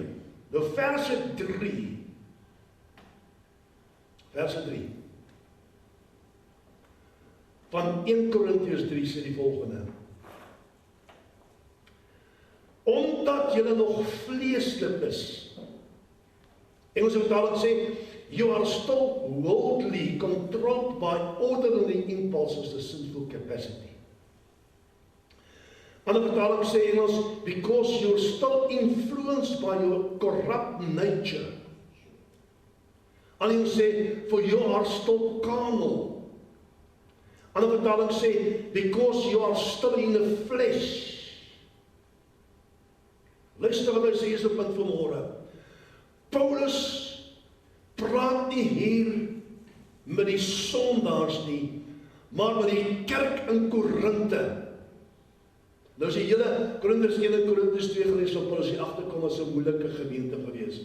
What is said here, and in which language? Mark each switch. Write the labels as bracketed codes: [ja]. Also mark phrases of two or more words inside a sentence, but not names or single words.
[af] Nou verse 3, van 1 Korintiërs 3 sê die volgende: omdat julle nog vleeslik is. Engelse vertaling sê, [en] you are still worldly, controlled by ordinary impulses, the sinful capacity. [af] Ander vertaling sê Engels, [en] because you're still influenced by your corrupt nature. [af] Ander sê, [en] for you are still carnal. [af] Ander vertaling sê, [en] because you are still in the flesh. [af] Luister wat hy sê is op punt vanmorgen. Paulus praat nie hier met die sondaars nie, maar met die kerk in Korinthe. Nou as die hele Korintiërs 1 en Korintiërs 2 gelees, sal Paulus hier agterkom as 'n moeilike gemeente gewees.